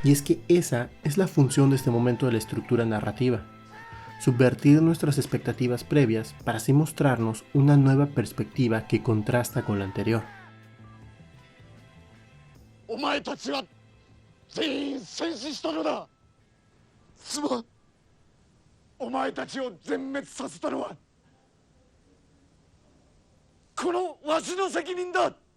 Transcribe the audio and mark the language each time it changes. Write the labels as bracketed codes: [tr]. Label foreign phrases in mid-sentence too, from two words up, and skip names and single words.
[es] Y es que esa es la función de este momento de la estructura narrativa: subvertir nuestras expectativas previas para así mostrarnos una nueva perspectiva que contrasta con la anterior. [ja] お前たちは全員戦死したのだ。すまん。お前たちを全滅させたのはこのわしの責任だ。